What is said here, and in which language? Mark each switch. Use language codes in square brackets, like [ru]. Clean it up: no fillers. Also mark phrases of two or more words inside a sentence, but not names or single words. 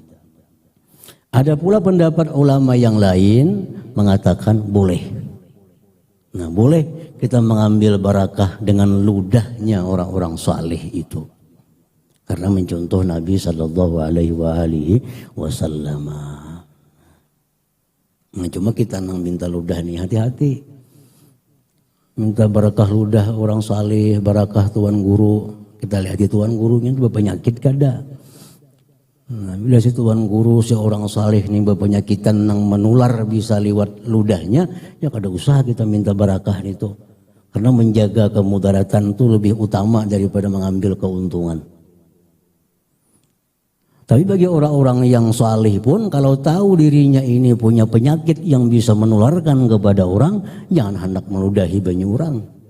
[id] Ada pula pendapat ulama yang lain mengatakan boleh. Nah boleh kita mengambil barakah dengan ludahnya orang-orang saleh itu. Karena mencontoh Nabi [ar] صلى الله عليه وسلم. [id] Nah, cuma kita nang minta ludah nih hati-hati. Minta barakah ludah orang saleh, barakah tuan guru. Kita lihat di tuan gurunya itu berpenyakit kada. Nah, bila si tuan guru si orang saleh nih berpenyakitan nang menular bisa lewat ludahnya, ya kada usah kita minta barakah itu. Karena menjaga kemudaratan itu lebih utama daripada mengambil keuntungan. Tapi bagi orang-orang yang saleh pun kalau tahu dirinya ini punya penyakit yang bisa menularkan kepada orang, jangan hendak meludahi banyak orang.